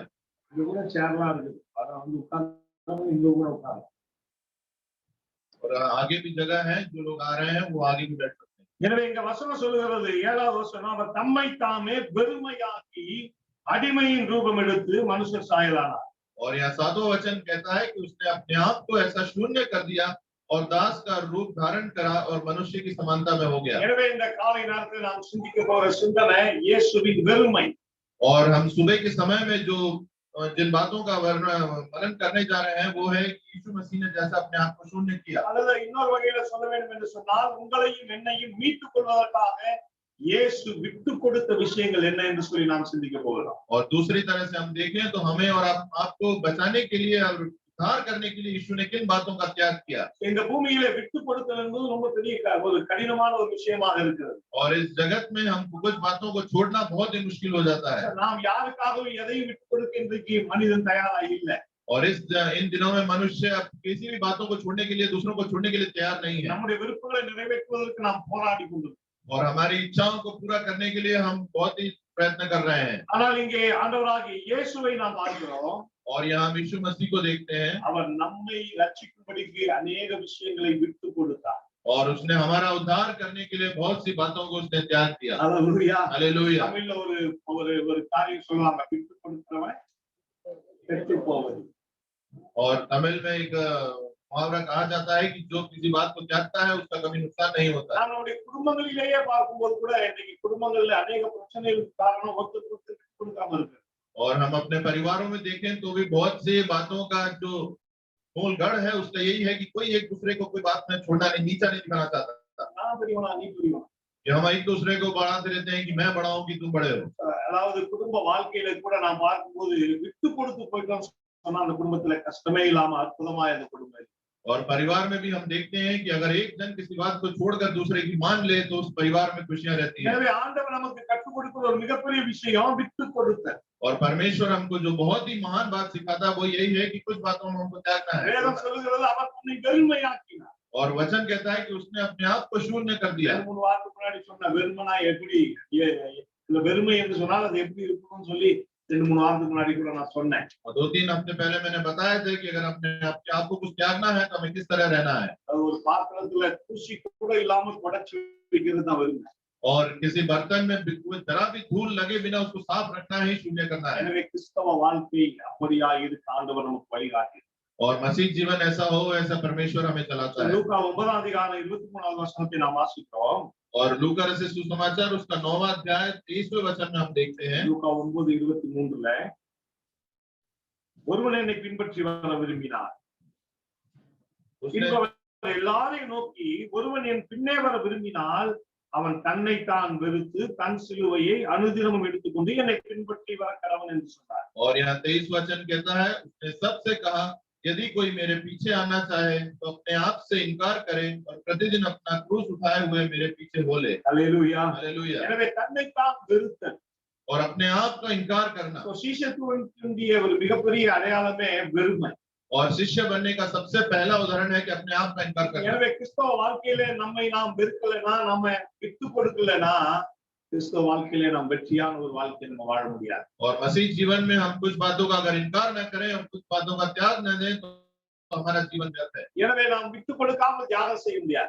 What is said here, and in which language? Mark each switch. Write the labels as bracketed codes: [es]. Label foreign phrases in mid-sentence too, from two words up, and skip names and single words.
[ta] இது கூட சேர்லாம் இருக்குது. ஆனா வந்து உட்கார்ந்து இங்க கூட உட்கார்ந்து. [hi] और आगे भी जगह है, जो लोग आ रहे हैं वो आगे भी बैठ सकते हैं। [ta] எனவே இங்க வசனம் சொல்லுகிறது 7வது வசனம், அவர் தம்மை தாமே வெறுமையாக்கி அடிமையின் ரூபம் எடுத்து மனுஷர் சாயலானார். [hi] और यहाँ 7वां वचन कहता है कि उसने अपने आप को ऐसा शून्य कर दिया और दास का रूप धारण करा और मनुष्य की समानता में हो गया। [ta] எனவே இந்த காலை நேரத்தில் நாம் சிந்திக்க போற சிந்தனை இயேசுவின் வெறுமை. [hi] और हम सुबह के समय में जो जिन बातों का वर्णन करने जा रहे हैं वो है कि यीशु मसीह ने जैसा अपने आप को शून्य किया। [ta] அல்லது இன்னொரு வகையில சொல்ல வேண்டும் என்று சொன்னால், உங்களையும் என்னையும் மீட்டுக் கொள்வதற்காக இயேசு விட்டு கொடுத்த விஷயங்கள் என்ன என்று சொல்லி நாம் சிந்திக்க போகிறோம். [hi] और दूसरी तरह से हम देखें तो हमें और आपको बचाने के लिए और उद्धार करने के लिए यीशु ने किन बातों का त्याग किया। [ta] இந்த பூமியிலே விட்டு கொடுத்தல் என்பது ரொம்ப பெரிய ஒரு கடினமான ஒரு விஷயமாக இருக்கிறது. [hi] और इस जगत में हमको कुछ बातों को छोड़ना बहुत ही मुश्किल हो जाता है। [ta] நாம் யாருக்காகவும் எதையும் விட்டு கொடுக்க இன்றைக்கு மனிதன் தயாரா இல்லை. [hi] और इन दिनों में मनुष्य अब किसी भी बातों को छोड़ने के लिए, दूसरों को छोड़ने के लिए तैयार नहीं है। [ta] நம்முடைய விருப்பங்களை நிறைவேற்றுவதற்கு நாம் போராடி கொண்டிருக்கிறோம். [hi] और हमारी इच्छाओं को पूरा करने के लिए हम बहुत ही प्रयत्न कर रहे हैं। [ta] ஆனால் இங்கே ஆண்டவராகிய இயேசுவை நாம் பார்க்கிறோம். [hi] और यहाँ हम यीशु मसीह को देखते हैं, [ta] அவர் நம்மை ரட்சிக்கும்படிக்கு अनेक விஷயங்களை விட்டு கொடுத்தார். [hi] और उसने हमारा उद्धार करने के लिए बहुत सी बातों को उसने त्याग किया। [ta] அல்லேலூயா. [hi] हालेलुया। [ta] தமிழ்ல ஒரு காரியம் சொல்லுவாங்க, விட்டு கொடுக்கிறவன் பெற்று போவது. [hi] और तमिल में एक मुहावरा कहा जाता है कि जो किसी बात को त्यागता है उसका कभी नुकसान नहीं होता। [ta] நம்முடைய குடும்பங்களிலேயே பார்க்கும்போது கூட இன்னைக்கு குடும்பங்கள்ல अनेक பிரச்சனைகளுக்கு காரணம் ஒருத்தருக்கு ஒருத்தர் விட்டு கொடுக்காம இருக்கு. [hi] और हम अपने परिवारों में देखें तो भी बहुत सी बातों का जो मूल गढ़ है उसका यही है कि कोई एक दूसरे को कोई बात में छोड़ना नहीं, नीचा नहीं दिखाना चाहता। [ta] நான் பெரியவனா நீ பெரியவனா, [hi] कि हम एक दूसरे को बढ़ाते रहते हैं कि मैं बड़ा हूं कि तुम बड़े हो। [ta] அதாவது குடும்ப வாழ்க்கையில கூட நாம் பார்க்கும்போது விட்டு கொடுத்து போயிட்டோம் சொன்னா அந்த குடும்பத்துல கஷ்டமே இல்லாம அற்புதமா அந்த குடும்பம். [hi] और परिवार में भी हम देखते हैं कि अगर एक जन किसी बात को छोड़कर दूसरे की मान ले तो उस परिवार में खुशियां रहती हैं। [ta] எனவே ஆண்டவர் நமக்கு கற்றுக் கொடுக்கிற ஒரு மிகப்பெரிய விஷயம் விட்டு கொடுத்தல். [hi] और परमेश्वर हमको जो बहुत ही महान बात सिखाता है वो यही है कि कुछ बातों में हमको त्यागना है। [ta] வேதம் சொல்லுகிறது அவர் தன்னை வெறுமையாக்கினார். [hi] और वचन कहता है कि उसने अपने आप को शून्य कर दिया। [ta] 3 வாரத்துக்கு முன்னாடி சொன்ன வெறுமனா எப்படி இல்ல வெறுமை என்று சொன்னால் அது எப்படி இருக்கும்னு சொல்லி 2-3 வாரத்துக்கு முன்னாடி கூட நான் சொன்னேன். [hi] और 2-3 हफ्ते पहले मैंने बताया था कि अगर अपने आप को कुछ त्यागना है तो हमें किस तरह रहना है। [ta] ஒரு பாத்திரத்துல தூசி கூட இல்லாம தொடச்சு வைக்கிறது தான் வெறுமை. [hi] और किसी बर्तन में कोई जरा भी धूल लगे बिना उसको साफ रखना ही शून्य करना है। [ta] எனவே கிறிஸ்தவ வாழ்க்கை அப்படியா இருக்க ஆண்டவர் நமக்கு வழிகாட்டி. [hi] और मसीह जीवन ऐसा हो, ऐसा परमेश्वर हमें चलाता है। [ta] லூக்கா 9ஆம் அதிகாரம் 23வது வசனத்தை நாம் வாசிக்கிறோம். [hi] और लूका रचित सुसमाचार उसका 9वां अध्याय 23वें वचन में हम देखते हैं। [ta] லூக்கா 9:23ல ஒருவன் என்னை பின்பற்றி வர விரும்பினார், எல்லாரையும் நோக்கி ஒருவன் என் பின்னே வர விரும்பினால் அவன் தன்னைத்தான் வெறுத்து தன் சிலுவையை அனுதினமும் எடுத்துக்கொண்டு என்னை பின்பற்றி வர கடவன் என்று சொன்னார். [hi] और यहाँ 23 वचन कहता है, उसने सबसे कहा यदि कोई मेरे पीछे आना चाहे तो अपने आप से इनकार करे और प्रतिदिन अपना क्रूस उठाए हुए मेरे पीछे हो ले। [ta] அல்லேலூயா. [hi] हालेलुया। [ta] எனவே தன்னைத்தான் வெறுத்தல் [hi] और अपने आप का इनकार करना। [ta] சீஷத்துவத்தினுடைய ஒரு மிகப்பெரிய அடையாளமே வெறுமை. [hi] और शिष्य बनने का सबसे पहला उदाहरण है कि अपने आप का इनकार करना। [ta] எனவே கிறிஸ்தவ வாழ்க்கையில நம்மை நாம் வெறுக்கலைன்னா, நம்ம விட்டு கொடுக்கலைன்னா கிறிஸ்தவ வாழ்க்கையில நாம் வெற்றியான ஒரு வாழ்க்கையை நம்ம வாழ முடியாது. [hi] और मसीह जीवन में हम कुछ बातों का अगर इनकार न करें, हम कुछ बातों का त्याग न दें तो हमारा जीवन व्यर्थ है। [ta] எனவே நாம் விட்டு கொடுக்காம தியாகம் செய்ய முடியாது.